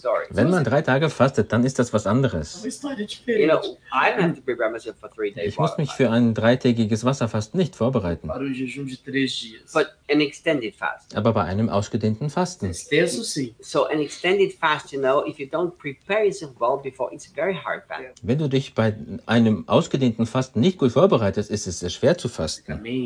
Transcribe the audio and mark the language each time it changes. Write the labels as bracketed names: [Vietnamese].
[German] Wenn man 3 Tage fastet, dann ist das was anderes. Ich muss mich für ein 3-tägiges Wasserfasten nicht vorbereiten. Aber bei einem ausgedehnten Fasten. [English] So an extended fast, you know, if you don't prepare yourself well before, it's very hard. [German] Wenn du dich bei einem ausgedehnten Fasten nicht gut vorbereitest, ist es sehr schwer zu fasten.